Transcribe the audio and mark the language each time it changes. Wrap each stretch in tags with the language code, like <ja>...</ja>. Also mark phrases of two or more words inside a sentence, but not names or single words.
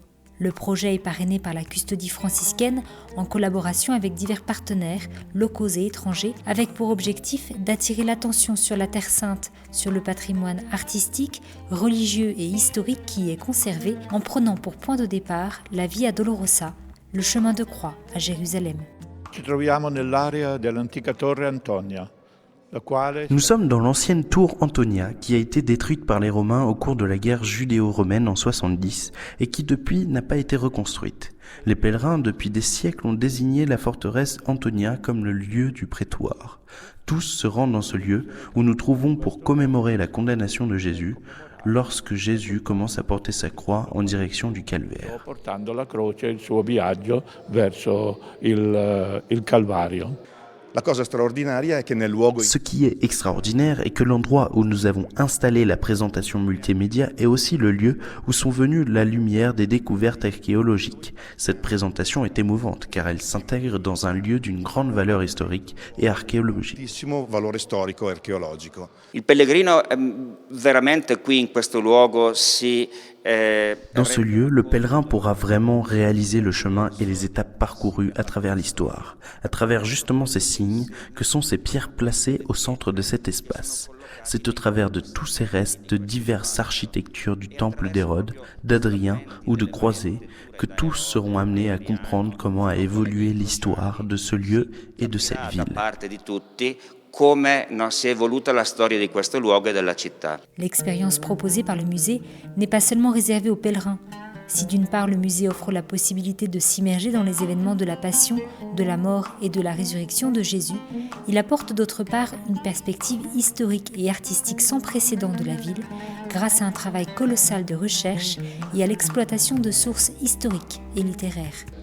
<fr>Le projet est parrainé par la Custodie franciscaine en collaboration avec divers partenaires, locaux et étrangers, avec pour objectif d'attirer l'attention sur la Terre Sainte, sur le patrimoine artistique, religieux et historique qui y est conservé, en prenant pour point de départ la Via Dolorosa, le chemin de croix à Jérusalem.</fr> <it>Ci troviamo nell'area dell'antica Torre Antonia, la quale...</it> <fr>Nous sommes dans l'ancienne tour Antonia qui a été détruite par les Romains au cours de la guerre judéo-romaine en 70 et qui depuis n'a pas été reconstruite. Les pèlerins depuis des siècles ont désigné la forteresse Antonia comme le lieu du prétoire. Tous se rendent dans ce lieu où nous trouvons pour commémorer la condamnation de Jésus lorsque Jésus commence à porter sa croix en direction du calvaire.</fr> <it>Portando la croce, il suo viaggio verso il Calvario.</it> <fr>Ce qui est extraordinaire est que l'endroit où nous avons installé la présentation multimédia est aussi le lieu où sont venues la lumière des découvertes archéologiques. Cette présentation est émouvante car elle s'intègre dans un lieu d'une grande valeur historique et archéologique.</fr> <it>Il pellegrino veramente qui in questo luogo</it> <fr>Dans ce lieu, le pèlerin pourra vraiment réaliser le chemin et les étapes parcourues à travers l'histoire, à travers justement ces signes que sont ces pierres placées au centre de cet espace. C'est au travers de tous ces restes de diverses architectures du temple d'Hérode, d'Adrien ou de Croisé que tous seront amenés à comprendre comment a évolué l'histoire de ce lieu et de cette ville.</fr> <it>Come si è evoluta la storia di questo luogo e della città.</it> <fr>L'expérience proposée par le musée n'est pas seulement réservée aux pèlerins. Si d'une part le musée offre la possibilité de s'immerger dans les événements de la passion, de la mort et de la résurrection de Jésus, il apporte d'autre part une perspective historique et artistique sans précédent de la ville, grâce à un travail colossal de recherche et à l'exploitation de sources historiques et littéraires.</fr>